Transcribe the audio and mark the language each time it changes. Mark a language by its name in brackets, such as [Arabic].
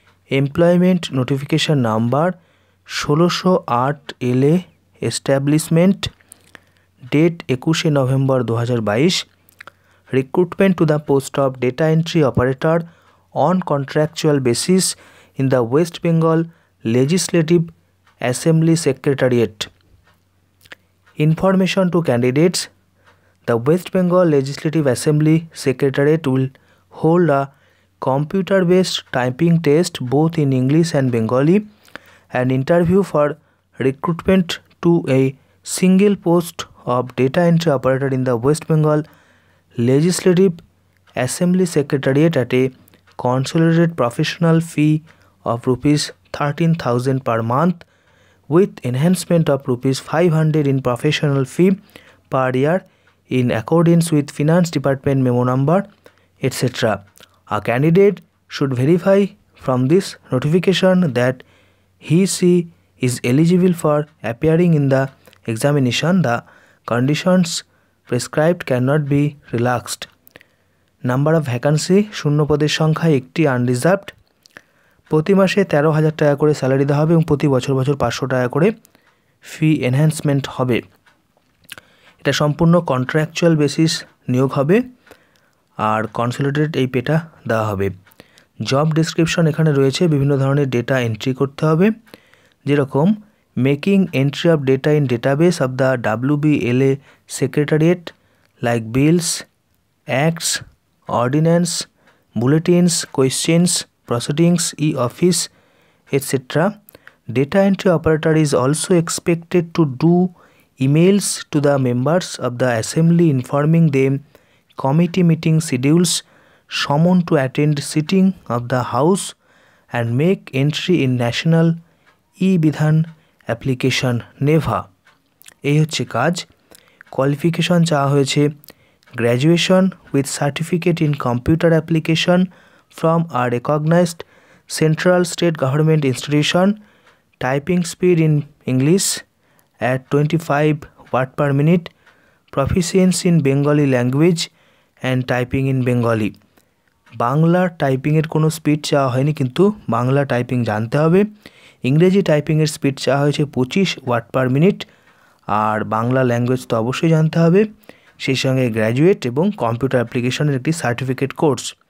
[English] Employment notification number 1608 LA, establishment, date 21 November 2022। Recruitment to the post of data entry operator on contractual basis in the West Bengal Legislative Assembly Secretariat. Information to candidates: the West Bengal Legislative Assembly Secretariat will hold a computer-based typing test both in English and Bengali. An interview for recruitment to a single post of data entry operator in the West Bengal Legislative Assembly Secretariat at a consolidated professional fee of rupees 13,000 per month, with enhancement of rupees 500 in professional fee per year in accordance with Finance Department memo number, etc. A candidate should verify from this notification that he/she is eligible for appearing in the examination. The conditions prescribed cannot be relaxed. Number of vacancy: [Bangla] শূন্য পদের সংখ্যা একটি, unreserved. প্রতি মাসে 13,000 টাকা করে salary দেওয়া হবে এবং প্রতি বছর 500 টাকা করে ফি এনহ্যান্সমেন্ট হবে। এটা সম্পূর্ণ কন্ট্রাকচুয়াল বেসিস নিয়োগ হবে আর কনসলিডেটেড এই পেটা দেওয়া হবে। জব ডেসক্রিপশন এখানে রয়েছে। বিভিন্ন ধরনের ডেটা এন্ট্রি করতে হবে, যেরকম [English] making entry of data in database of the [Bangla] WBLA secretariat like beans, acts, ordinance, বুলেটিনস, questions, proceedings, e-office, etc. [English] Data entry operator is also expected to do emails to the members of the assembly informing them committee meeting schedules, summon to attend sitting of the house, and make entry in national e-বিধান application NeVA. [Bangla] এই হচ্ছে কাজ। [English] qualification [Bangla] চাওয়া হয়েছে [English] Graduation with certificate in computer application from a recognized central state government institution, typing speed in English at 25 word per minute, proficiency in Bengali language and typing in Bengali. [Bangla] Bangla টাইপিংয়ের কোনো speed চাওয়া হয়নি, কিন্তু Bangla typing জানতে হবে। ইংরেজি টাইপিংয়ের speed চাওয়া হয়েছে 25 word per minute, আর Bangla language তো অবশ্যই জানতে হবে। সেই সঙ্গে গ্র্যাজুয়েট এবং কম্পিউটার অ্যাপ্লিকেশনের একটি সার্টিফিকেট কোর্স।